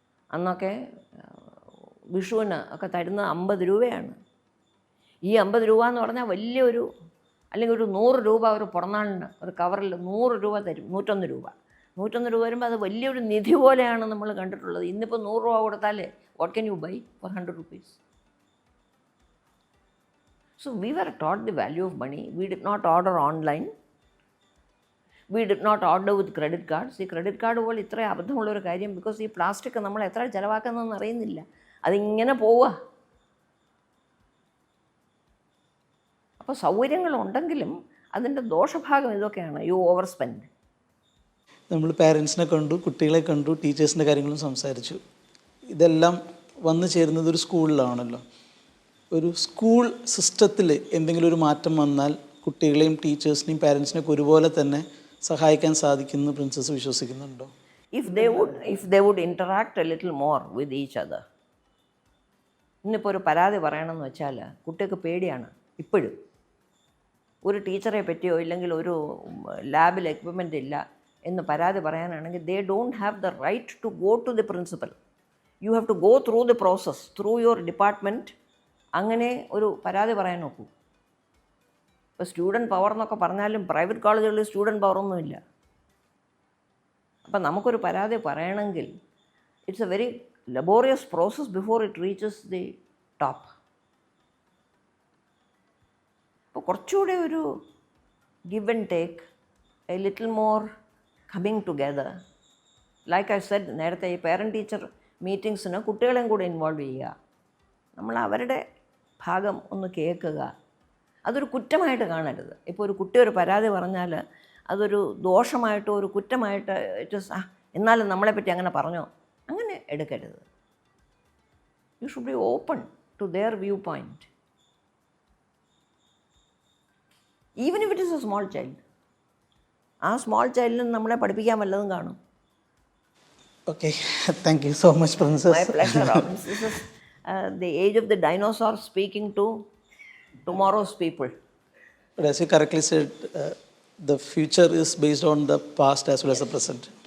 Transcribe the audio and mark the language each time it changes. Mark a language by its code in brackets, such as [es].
[ml] അന്നൊക്കെ വിഷുവിന് ഒക്കെ തരുന്നത് 50 രൂപയാണ്. ഈ 50 രൂപ എന്ന് പറഞ്ഞാൽ വലിയൊരു, അല്ലെങ്കിൽ ഒരു 100 രൂപ ഒരു പിറന്നാളിന് ഒരു കവറിൽ 100 രൂപ തരും. 101 രൂപ. 101 രൂപ വരുമ്പോൾ അത് വലിയൊരു നിധി പോലെയാണ് നമ്മൾ കണ്ടിട്ടുള്ളത്. ഇന്നിപ്പോൾ 100 രൂപ കൊടുത്താൽ [en] What can you buy for 100 rupees? So we were taught the value of money. We did not order online. We did not order with credit cards. [ml] ഈ ക്രെഡിറ്റ് കാർഡ് പോലെ ഇത്ര അബദ്ധമുള്ളൊരു കാര്യം, ബിക്കോസ് ഈ പ്ലാസ്റ്റിക് നമ്മൾ എത്ര ചിലവാക്കുന്നതെന്ന് അറിയുന്നില്ല, അതിങ്ങനെ പോവുക. അപ്പോൾ സൗകര്യങ്ങളുണ്ടെങ്കിലും അതിൻ്റെ ദോഷഭാഗം ഇതൊക്കെയാണ്. [en] You over spend. [ml] നമ്മൾ പാരൻസിനെ കണ്ടു, കുട്ടികളെ കണ്ടു, ടീച്ചേഴ്സിൻ്റെ കാര്യങ്ങളും സംസാരിച്ചു. ഇതെല്ലാം വന്നു ചേരുന്നത് ഒരു സ്കൂളിലാണല്ലോ. ഒരു സ്കൂൾ സിസ്റ്റത്തിൽ എന്തെങ്കിലും ഒരു മാറ്റം വന്നാൽ കുട്ടികളെയും ടീച്ചേഴ്സിനെയും പാരൻസിനെയൊക്കെ ഒരുപോലെ തന്നെ സഹായിക്കാൻ സാധിക്കുമെന്ന് പ്രിൻസസ് വിശ്വസിക്കുന്നുണ്ടോ? [en] If they would interact a little more with each other. [ml] ഇന്നിപ്പോൾ ഒരു പരാതി പറയണമെന്ന് വെച്ചാൽ കുട്ടിക്ക് പേടിയാണ് ഇപ്പോഴും. ഒരു ടീച്ചറെ പറ്റിയോ ഇല്ലെങ്കിൽ ഒരു ലാബിൽ എക്വിപ്മെൻ്റ് ഇല്ല എന്ന് പരാതി പറയാനാണെങ്കിൽ [en] they don't have the right to go to the principal. You have to go through the process, through your department. [ml] അങ്ങനെ ഒരു പരാതി പറയാൻ നോക്കൂ. ഇപ്പോൾ സ്റ്റുഡൻറ്റ് പവർ എന്നൊക്കെ പറഞ്ഞാലും പ്രൈവറ്റ് കോളേജുകളിൽ സ്റ്റുഡൻറ്റ് പവറൊന്നുമില്ല. അപ്പം നമുക്കൊരു പരാതി പറയണമെങ്കിൽ [en] It's a very laborious process before it reaches the top. [ml] അപ്പോൾ കുറച്ചുകൂടെ ഒരു [en] Give and take, a little more coming together. Like I said [ml] നേരത്തെ, ഈ പേരൻറ്റ് ടീച്ചർ മീറ്റിങ്സിന് കുട്ടികളെയും കൂടെ ഇൻവോൾവ് ചെയ്യുക. നമ്മൾ അവരുടെ ഭാഗം ഒന്ന് കേൾക്കുക. അതൊരു കുറ്റമായിട്ട് കാണരുത്. ഇപ്പോൾ ഒരു കുട്ടി ഒരു പരാതി പറഞ്ഞാൽ അതൊരു ദോഷമായിട്ടോ ഒരു കുറ്റമായിട്ട് എന്നാലും നമ്മളെപ്പറ്റി അങ്ങനെ പറഞ്ഞോ, അങ്ങനെ എടുക്കരുത്. [en] You should be open to their view point. Even if it is a small child. [ml] ആ സ്മോൾ ചൈൽഡിന് നമ്മളെ പഠിപ്പിക്കാൻ വല്ലതും കാണും. [en] Okay, thank you so much, Princess. My pleasure. This is the age of the dinosaur speaking to tomorrow's people. But as you correctly said, the future is based on the past as well as the present.